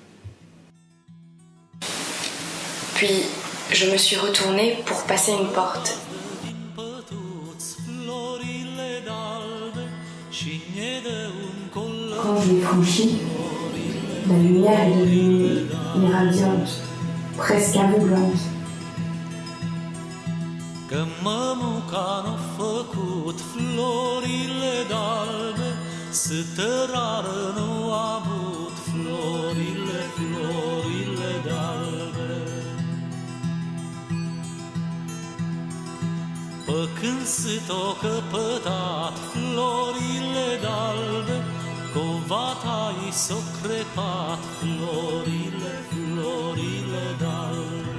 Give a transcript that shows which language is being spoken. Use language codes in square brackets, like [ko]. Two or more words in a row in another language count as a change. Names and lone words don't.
[fr] Puis, je me suis retournée pour passer une porte. Quand je l'ai franchie, la lumière est devenue irradiante, presque aveuglante. [ro] Că mămuca n-a făcut florile d'albe, să tărară nu a avut florile d'albe. Pă când s-o căpătat florile d'albe, covata i s-o crepat florile d'albe.